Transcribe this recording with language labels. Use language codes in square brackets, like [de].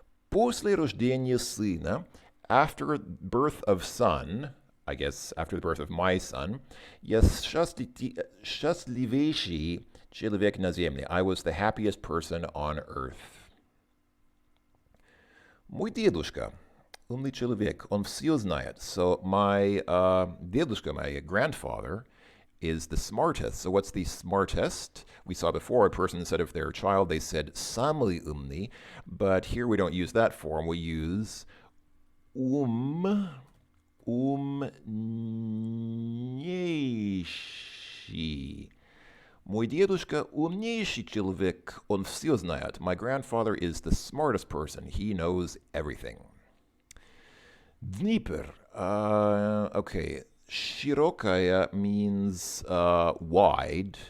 [ru] После рождения сына, [en] after birth of son, I guess after the birth of my son, [ru] я счастливейший человек на земле. [en] I was the happiest person on earth. [ru] Мой дедушка, умный человек, он все знает. [en] So my дедушка, my grandfather, is the smartest. So what's the smartest? We saw before a person said of their child, they said самый умный, but here we don't use that form. We use умнейший. [ru] Мой дедушка умнейший человек, он все знает. [en] My grandfather is the smartest person. He knows everything. Dnieper. Okay. Широкая means wide.